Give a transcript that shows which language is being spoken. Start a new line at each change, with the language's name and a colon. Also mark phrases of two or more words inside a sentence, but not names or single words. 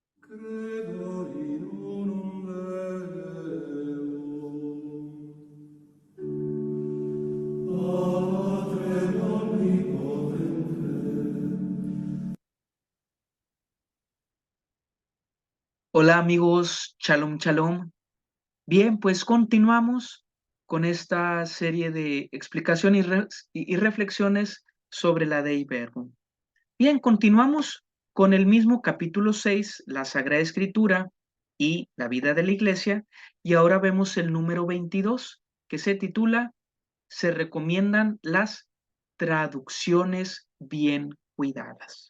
Latin: Credo in unum Deum, Patrem omnipotente.
Spanish: Hola amigos,
Hebrew: Shalom, Shalom.
Spanish: Bien, pues continuamos con esta serie de explicación y reflexiones sobre la Dei Verbum. Bien, continuamos con el mismo capítulo 6, la Sagrada Escritura y la vida de la Iglesia, y ahora vemos el número 22, que se titula Se recomiendan las traducciones bien cuidadas.